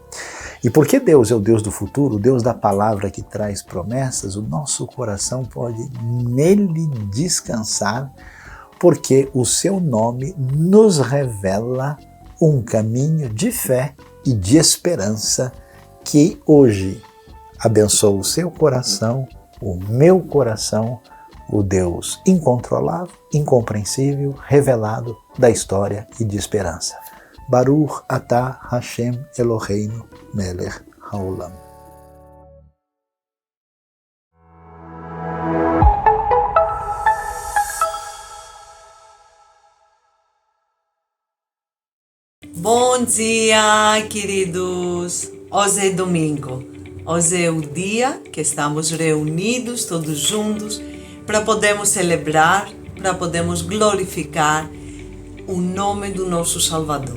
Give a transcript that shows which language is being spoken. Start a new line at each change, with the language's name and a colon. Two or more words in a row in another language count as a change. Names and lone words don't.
Portuguese: E porque Deus é o Deus do futuro, o Deus da palavra que traz promessas, o nosso coração pode nele descansar, porque o seu nome nos revela um caminho de fé e de esperança que hoje abençoa o seu coração, o meu coração, o Deus incontrolável, incompreensível, revelado da história e de esperança.
Hebrew: ברוך אתה השם אלהינו מלך העולם.
Portuguese: Bom dia, queridos! Hoje é domingo. Hoje é o dia que estamos reunidos todos juntos para podermos celebrar, para podermos glorificar o nome do nosso Salvador.